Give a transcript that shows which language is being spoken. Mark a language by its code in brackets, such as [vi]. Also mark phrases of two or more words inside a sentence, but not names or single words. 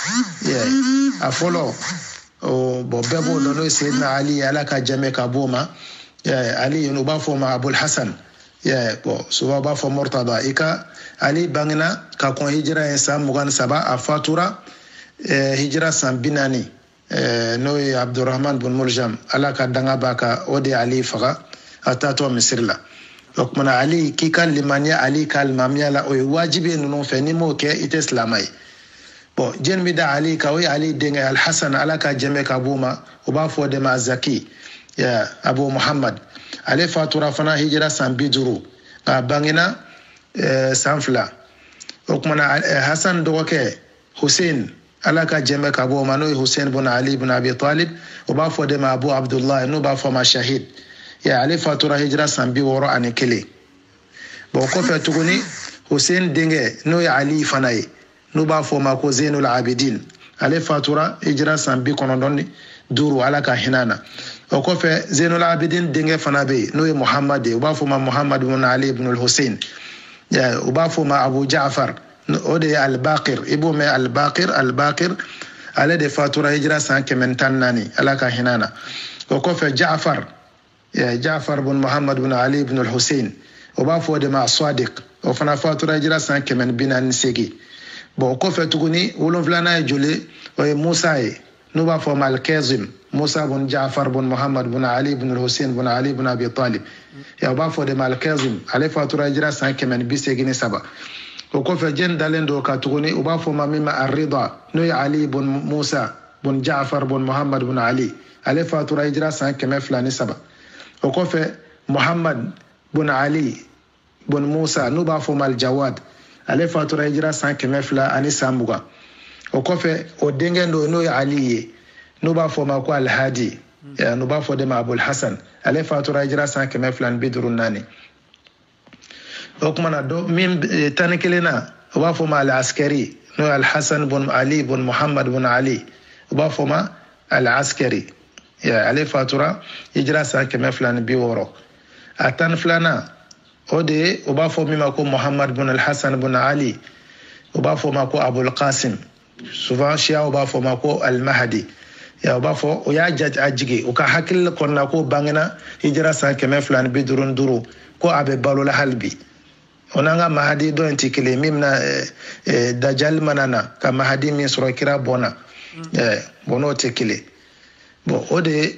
[bm] a fɔlɔ bon bɛɛ b'o dɔn n'o ye seyidina ali ye ala ka jɛmɛ ka b'o ma ali u b'a fɔ ma abul hasan bon souvent u b'a fɔ murtada i ka ali bangena ka kɔn hijira ye san 23 a fatura hijira san 40 n'o ye abdurrahman bin muljam ala ka danga b'a ka o de ali faga a taatɔ misiri la o kumana ali k'i ka limaniya ali ka limamiya la o ye wajibi ninnu fɛ n'i m'o kɛ i tɛ silama ye bon jɛni bɛ da ali kan o ye ali denkɛ alhasan ala ka jɛmɛ ka b'o ma o b'a fɔ o de ma zaki abu muhammad ale fatura fana hijira san 50 nka bangena san 2 o kumana hasan dɔgɔkɛ hussein ala ka jɛmɛ ka b'o ma n'o ye hussein bin ali bin abi talib o b'a fɔ de ma abu abdullah n'o b'a fɔ ma shahid ale fatura hijira san 61 bon kɔfɛ tuguni hussein denkɛ n'o ye ali fana ye n'o b'a fɔ ma ko zainul abidin ale fatura hijira san 95 ala ka hinɛ na o kɔfɛ zainul abidin denkɛ fana bɛ yen n'o ye muhammad ye u b'a fɔ ma muhammad bin ali ibn al-hussein u b'a fɔ ma abu ja'far o de ye al-baqir i b'o mɛn al-baqir ale de fatura hijira san 114 ala ka hinɛ na o kɔfɛ ja'far bin muhammad bin ali ibn al-hussein o b'a fɔ de ma sadiq o fana fatura hijira san 148 bon o kɔfɛ tuguni 7nan ye joli o ye musa ye n'u b'a fɔ ma al-kazim musa bin ja'far bin muhammad bin ali bin al-hussein bin ali bin abi talib o b'a fɔ de ma al-kazim ale fatura hijira san 183 o kɔfɛ jɛn dalen do ka tuguni u b'a fɔ ma min ma ar-rida n'o ye ali bin musa bin ja'far bin muhammad bin ali ale fatura hijira san 203 o kɔfɛ muhammad bin ali bin musa n'u b'a fɔ ma al-jawad ale fatura hijira san 220 o kɔfɛ o denkɛ do n'o ye ali ye n'u b'a fɔ ma ko al-hadi n'u b'a fɔ de ma abul hasan ale fatura hijira san 254 o kumana do min tani kelen na o b'a fɔ ma al-askari n'o ye al-hasan bin ali bin muhammad bin ali o b'a fɔ ma al-askari ale fatura hijira san 260 a tan filanan o de ye o b'a fɔ min ma ko muhammad bin al-hasan bin ali o b'a fɔ ma ko abul qasim souvent shia o b'a fɔ ma ko al-mahdi o b'a fɔ o y'a jigi o ka hakili kɔnɔna ko bangena hijira san 255 ko a bɛ balo la hali bi o n'an ka mahadi dɔ in tɛ kelen min bɛna dajali mana na ka mahadi min sɔrɔ kira bɔnna bon n'o tɛ kelen bon o de ye